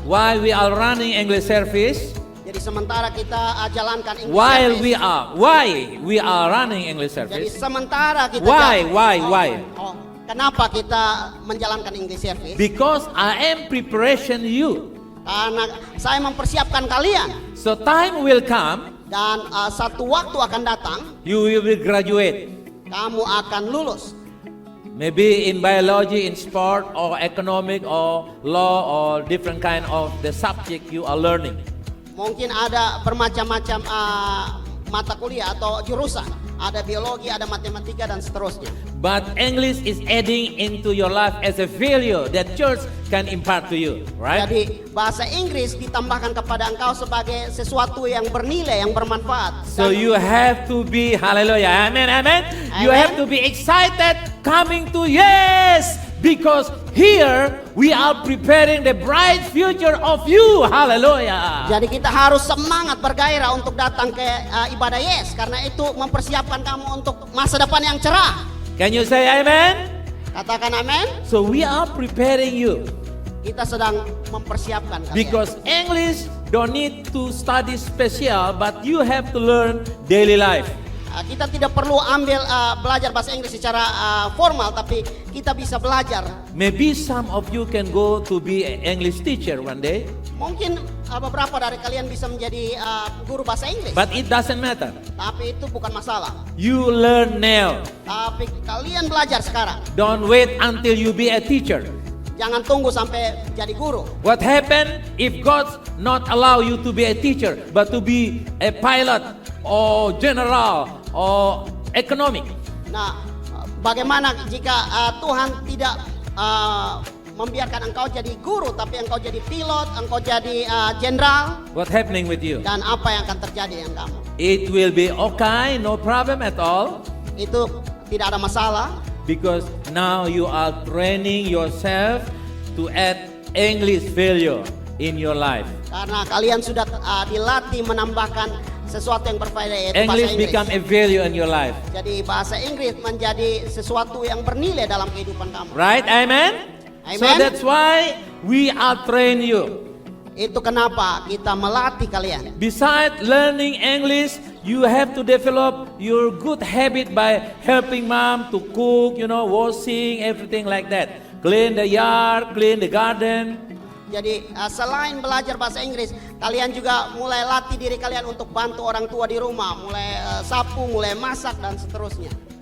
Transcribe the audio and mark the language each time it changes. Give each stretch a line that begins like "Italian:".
English: While we are running English service,
Indonesian: Jadi sementara kita jalankan English
English: why service, we are running English
Indonesian: jadi
English: service?
Indonesian: sementara kita
English: Why?
Indonesian: kenapa kita menjalankan English service?
English: Because I am preparation you.
Indonesian: Karena saya mempersiapkan kalian
English: So time will come,
Indonesian: dan satu waktu akan datang,
English: you will be graduate.
Indonesian: kamu akan lulus.
English: Maybe in biology, in sport, or economic, or law, or different kind of the subject you are learning.
Indonesian: Mungkin ada bermacam-macam mata kuliah atau jurusan. ada biologi, ada matematika dan seterusnya.
English: But English is adding into your life as a value that church can impart to you, right?
Indonesian: Jadi bahasa Inggris ditambahkan kepada engkau sebagai sesuatu yang bernilai, yang bermanfaat.
English: So
Indonesian: Dan
English: you have to be, hallelujah, amen, amen. You Amen. have to be excited coming to yes, because here we are preparing the bright future of you, hallelujah.
Indonesian: Jadi kita harus semangat bergairah untuk datang ke ibadah Yes, karena itu mempersiapkan kamu untuk masa depan yang cerah.
English: Can you say amen?
Indonesian: Katakan amin.
English: So we are preparing you
Indonesian: Kita sedang mempersiapkan kalian.
English: because English don't need to study special, but you have to learn daily life.
Indonesian: Kita tidak perlu belajar bahasa Inggris secara formal, tapi kita bisa belajar.
English: Maybe some of you can go to be an English teacher one day,
Indonesian: Mungkin beberapa dari kalian bisa menjadi guru bahasa Inggris,
English: but it doesn't matter.
Indonesian: tapi itu bukan masalah.
English: You learn now.
Indonesian: Tapi kalian belajar sekarang.
English: Don't wait until you be a teacher.
Indonesian: Jangan tunggu sampai jadi guru.
English: What happen if God not allow you to be a teacher, but to be a pilot or general or economic?
Indonesian: Nah, bagaimana jika Tuhan tidak membiarkan engkau jadi guru, tapi engkau jadi pilot, engkau jadi jenderal,
English: What happening with you?
Indonesian: dan apa yang akan terjadi dengan kamu?
English: It will be okay, no problem at all,
Indonesian: Itu tidak ada masalah,
English: because now you are training yourself to add English value in your life.
Indonesian: karena kalian sudah dilatih menambahkan sesuatu yang berfaedah, yaitu bahasa
English: English
Indonesian: Inggris.
English: become a value in your life.
Indonesian: Jadi bahasa Inggris menjadi sesuatu yang bernilai dalam kehidupan kamu.
English: Right? Amen? So Amen. that's why we are train you.
Indonesian: Itu kenapa kita melatih kalian.
English: Besides learning English, you have to develop your good habit by helping mom to cook, washing, everything like that. Clean the yard, clean the garden.
Indonesian: Jadi selain belajar bahasa Inggris, kalian juga mulai latih diri kalian untuk bantu orang tua di rumah, mulai sapu, mulai masak dan seterusnya.